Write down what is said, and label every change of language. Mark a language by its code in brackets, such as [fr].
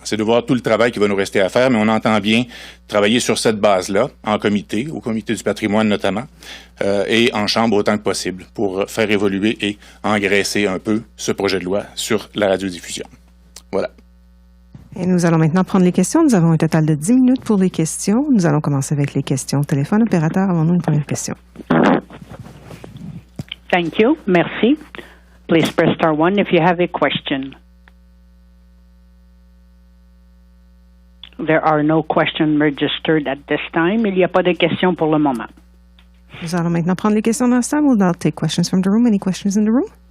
[fr] C'est de voir tout le travail qui va nous rester à faire, mais on entend bien travailler sur cette base-là, en comité, au comité du patrimoine notamment, et en chambre autant que possible, pour faire évoluer et engraisser un peu ce projet de loi sur la radiodiffusion. Voilà. Et nous allons maintenant prendre les questions. Nous avons un total de 10 minutes pour les questions. Nous allons commencer avec les questions. Téléphone opérateur, avons-nous une première question? [en] Thank you. [fr] Merci. [en] Please press star 1 if you have a question. There are no questions registered at this time. [fr] Il n'y a pas de questions pour le moment. Nous allons maintenant prendre les questions dans la salle. [en] We'll now take questions from the room. Any questions in the room?